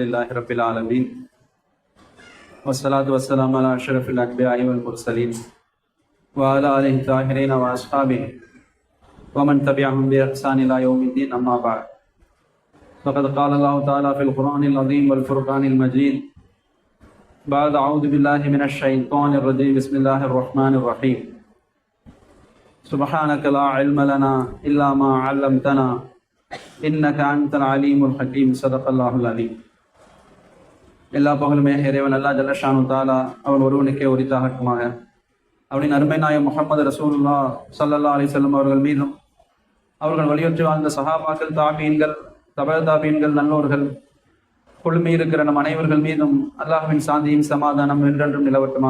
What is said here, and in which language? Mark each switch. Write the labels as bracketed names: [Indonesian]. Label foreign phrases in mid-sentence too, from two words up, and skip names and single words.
[Arabic] رب العالمين والصلاة والسلام على أشرف الأنبياء والمرسلين وعلى آله الطاهرين وأصحابه ومن تبعهم بإحسان إلى يوم الدين أما بعد فقد قال الله تعالى في القرآن العظيم والفرقان المجيد بعد أعوذ بالله من الشيطان الرجيم بسم الله الرحمن الرحيم سبحانك لا علم لنا إلا ما علمتنا إنك أنت العليم الحكيم صدق الله العليم. [Tamil] எல்லா புகழுமே இறைவன் [Arabic] الله جل شأنه تعالى [Tamil] அவன் ஒருவனுக்கே உரித்தாகட்டுமாக. அவனின் அருமை நாயகம் முஹம்மது ரசூலுல்லாஹ் [Arabic] صلى الله عليه وسلم [Tamil] அவர்கள் மீதும் அவர்கள் வழியொற்றி வாழ்ந்த சஹாபாக்கள், தாபீன்கள், தபஅ தாபீன்கள், நல்லோர்கள், கொள்கை இருக்கிற நம் அனைவர்கள் மீதும் அல்லாஹ்வின் சாந்தியும் சமாதானம் என்றென்றும் நிலவட்டுமாக.